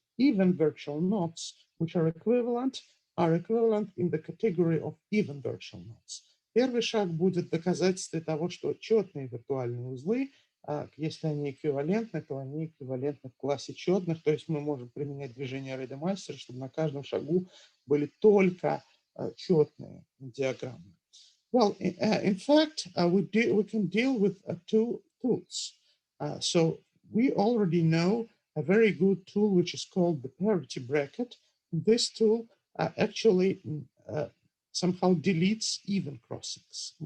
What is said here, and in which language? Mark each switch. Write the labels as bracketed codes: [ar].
[en] Even virtual nodes, which are equivalent in the category of even virtual nodes. [ru] Первый шаг будет доказательство того, что четные виртуальные узлы, если они эквивалентны, то они эквивалентны в классе четных, то есть мы можем применять движение Рейдемайстера, чтобы на каждом шагу были только четные диаграммы. [en] Well, in fact, we can deal with 2 tools. So we already know a very good tool which is called the parity bracket. This tool actually somehow deletes even crossings.